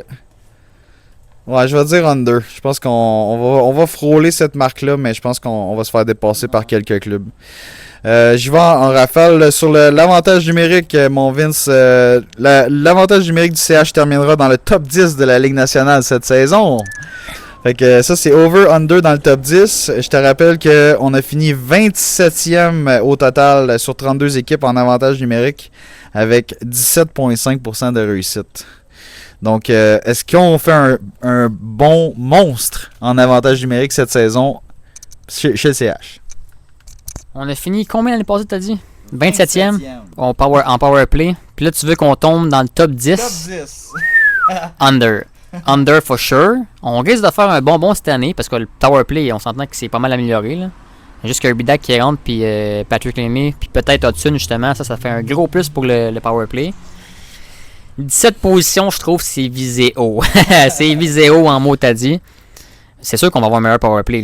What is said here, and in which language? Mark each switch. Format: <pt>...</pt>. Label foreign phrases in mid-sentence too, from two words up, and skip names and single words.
<fr>Ouais, je vais dire under. Je pense qu'on va frôler cette marque-là, mais je pense qu'on va se faire dépasser par quelques clubs. J'y vais en rafale sur l'avantage numérique, mon Vince. L'avantage numérique du CH terminera dans le top 10 de la Ligue nationale cette saison. Fait que ça, c'est over-under dans le top 10. Je te rappelle qu'on a fini 27e au total sur 32 équipes en avantage numérique avec 17,5% de réussite. Donc, est-ce qu'on fait un bon monstre en avantage numérique cette saison chez le CH? On a fini combien l'année passée, t'as dit? 27e en</fr> <en>power play.</en> <fr>Puis là, tu veux qu'on tombe dans le top 10? Top 10.</fr> <en>Under. Under for sure.</en> <fr>On risque de faire un bon cette année parce que le</fr> <en>power play,</en> <fr>on s'entend que c'est pas mal amélioré. Là. Juste Kirby Dak qui rentre, puis Patrick Lemay, puis peut-être Hudson justement. Ça fait un gros plus pour le</fr> <en>power play.</en> <fr>17 positions, je trouve, c'est visé haut. C'est visé haut en mots, t'as dit. C'est sûr qu'on va avoir un meilleur</fr> <en>power play.</en>